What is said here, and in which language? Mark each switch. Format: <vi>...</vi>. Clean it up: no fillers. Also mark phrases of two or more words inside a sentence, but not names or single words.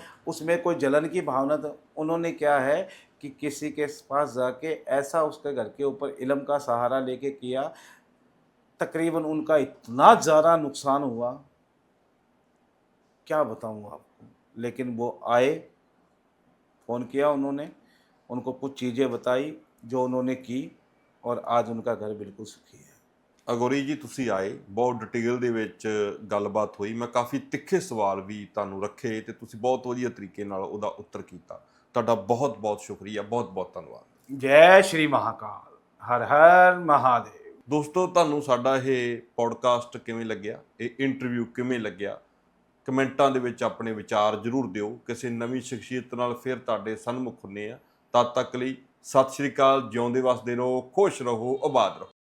<hi>उसमें कोई जलन की भावना, तो उन्होंने क्या है कि किसी के पास जाके ऐसा उसके घर के ऊपर इलम का सहारा लेके किया, तकरीबन उनका इतना ज़्यादा नुकसान हुआ, क्या बताऊँ आपको। लेकिन वो आए, फ़ोन किया उन्होंने, उनको कुछ चीज़ें बताई जो उन्होंने की, और आज उनका घर बिल्कुल सुखी है।</hi> <pa>ਅਗੋਰੀ ਜੀ ਤੁਸੀਂ ਆਏ, ਬਹੁਤ ਡਿਟੇਲ ਦੇ ਵਿੱਚ ਗੱਲਬਾਤ ਹੋਈ, ਮੈਂ ਕਾਫੀ ਤਿੱਖੇ ਸਵਾਲ ਵੀ ਤੁਹਾਨੂੰ ਰੱਖੇ ਤੇ ਤੁਸੀਂ ਬਹੁਤ ਵਧੀਆ ਤਰੀਕੇ ਨਾਲ ਉਹਦਾ ਉੱਤਰ ਕੀਤਾ। ਤੁਹਾਡਾ ਬਹੁਤ ਬਹੁਤ ਸ਼ੁਕਰੀਆ, ਬਹੁਤ ਬਹੁਤ ਧੰਨਵਾਦ।</pa> <hi>जय श्री महाकाल, हर हर महादेव।</hi> <pa>ਦੋਸਤੋ, ਤੁਹਾਨੂੰ ਸਾਡਾ ਇਹ ਪੋਡਕਾਸਟ ਕਿਵੇਂ ਲੱਗਿਆ, ਇਹ ਇੰਟਰਵਿਊ ਕਿਵੇਂ ਲੱਗਿਆ, ਕਮੈਂਟਾਂ ਦੇ ਵਿੱਚ ਆਪਣੇ ਵਿਚਾਰ ਜ਼ਰੂਰ ਦਿਓ। ਕਿਸੇ ਨਵੀਂ ਸ਼ਖਸੀਅਤ ਨਾਲ ਫਿਰ ਤੁਹਾਡੇ ਸਨਮੁਖ ਹੁੰਦੇ ਆ। ਤਦ ਤੱਕ ਲਈ ਸਤਿ ਸ਼੍ਰੀ ਅਕਾਲ, ਜਿਉਂਦੇ ਵਸਦੇ ਰਹੋ, ਖੁਸ਼ ਰਹੋ, ਆਬਾਦ ਰਹੋ।</pa>